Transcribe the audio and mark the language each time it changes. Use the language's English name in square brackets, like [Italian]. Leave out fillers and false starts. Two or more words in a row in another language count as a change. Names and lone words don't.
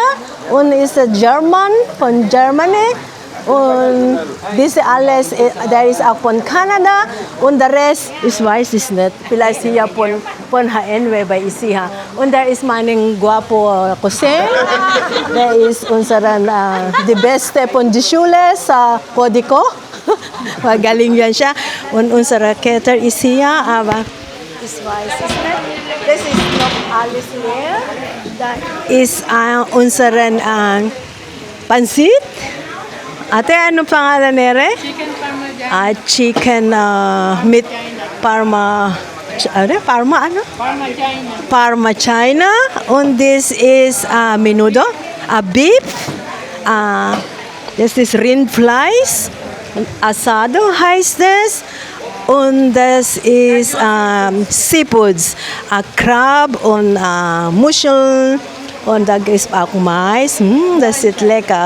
[German] Und ist German von Germany. Und diese alles, da ist auch von Kanada. Und der Rest, ich weiß es nicht. Vielleicht hier von HNW bei Isiha. Und da ist mein guapo Cousin. Der ist die Beste von der Schule sa Codico. [Filipino] Magaling yan siya. [German] Und unser Cater ist hier, aber ich weiß es nicht. Das ist noch alles leer. Da ist unseren Pansit. [Filipino] Ate, ano pangalan nere? [English] Chicken parmesan. Chicken meat parma. [Filipino] Parma ano? Parma China. [English] Parma China. Und this is menudo. Beef. [German] Das ist Rindfleisch. Asado heißt das. Und das ist Seafoods. Crab und Muscheln. Und da ist auch Mais. Das ist lecker.